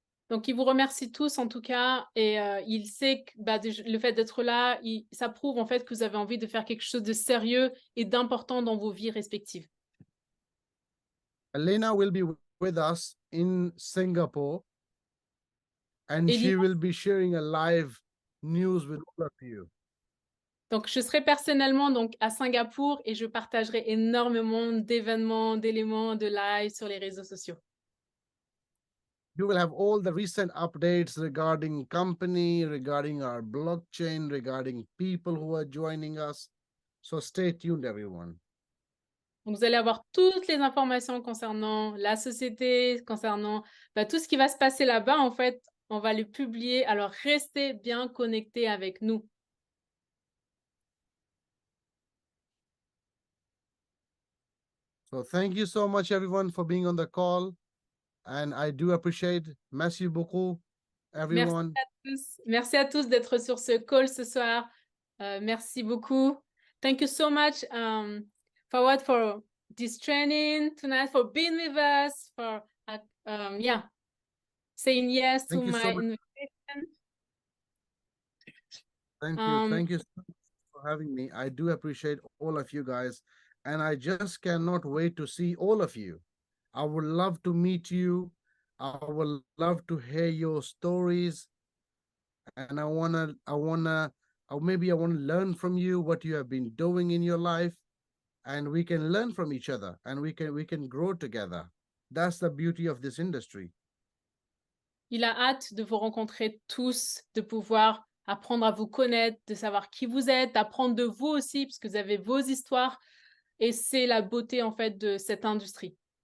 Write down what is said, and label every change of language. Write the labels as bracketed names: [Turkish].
[French] Donc, il vous remercie tous en tout cas, et il sait que le fait d'être là, ça prouve en fait que vous avez envie de faire quelque chose de sérieux et d'important dans vos vies respectives. [English] Elena will be with us in Singapore, and she will be sharing a live news with all of you. [French] Donc, je serai personnellement donc à Singapour et je partagerai énormément d'événements, d'éléments, de live sur les réseaux sociaux. [English] You will have all the recent updates regarding company, regarding our blockchain, regarding people who are joining us. So stay tuned, everyone. [French] Donc, vous allez avoir toutes les informations concernant la société, concernant tout ce qui va se passer là-bas. En fait, on va le publier. Alors, restez bien connectés avec nous. [English] So thank you so much, everyone, for being on the call. And I do appreciate. [French] Merci beaucoup, [English] everyone. [French] Merci à tous d'être sur ce call ce soir. Merci beaucoup. [English] Thank you so much, Fawad, for this training tonight, for being with us, for saying yes to my invitation. Thank you so much for having me. I do appreciate all of you guys, and I just cannot wait to see all of you. I would love to meet you. I would love to hear your stories, and I wanna learn from you what you have been doing in your life, and we can learn from each other, and we can grow together. That's the beauty of this industry. [French] Il a hâte de vous rencontrer tous, de pouvoir apprendre à vous connaître, de savoir qui vous êtes, d'apprendre de vous aussi, parce que vous avez vos histoires. Et c'est la beauté, en fait, de cette industrie.